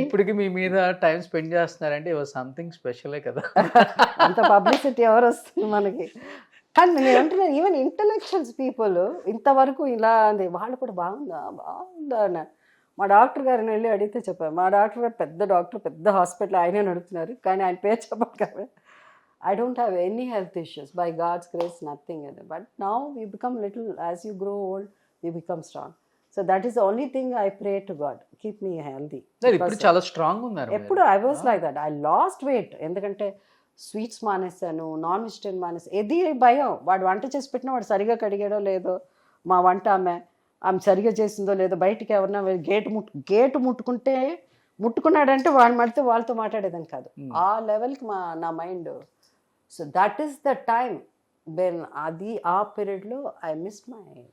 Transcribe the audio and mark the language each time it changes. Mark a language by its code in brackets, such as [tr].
[te] ఇప్పటికి మీ మీద time spend చేస్తున్నారంటే సంథింగ్ స్పెషలే కదా. అంత పబ్లిసిటీ ఎవరు వస్తుంది మనకి. కానీ నేను అంటున్నాను, ఈవెన్ ఇంటలెక్చువల్స్ పీపుల్ ఇంతవరకు ఇలా అంది వాళ్ళు కూడా బాగుందా బాగుందా అన్న. మా డాక్టర్ గారిని వెళ్ళి అడిగితే చెప్పారు. మా డాక్టర్ గారు పెద్ద డాక్టర్, పెద్ద హాస్పిటల్, ఆయనే నడుపుతున్నారు. కానీ ఆయన పేరు చెప్పాలి కదా. [en] I don't have any health issues. By God's grace, nothing. But now we become little, as you grow old, we become strong. So that is the only thing I pray to God. Keep me healthy. [te] ఇప్పుడు చాలా strong ఉన్నారు. ఎప్పుడు [en] I was like that. I lost weight. [te] ఎందుకంటే sweets మానేసాను, non vegetarian మానేసాను. ఏది భయం, వాడు వంట చేసి పెట్టినా వాడు సరిగా కడిగాడో లేదో, మా వంట ఆమె సరిగా చేసిందో లేదో, బయటికి ఎవరన్నా గేటు ముట్టుకున్నాడంటే వాడు మడితే వాళ్ళతో మాట్లాడేదాన్ని కాదు. ఆ లెవెల్కి నా mind. [en] So that is the time when ఆ పీరియడ్లో I miss my.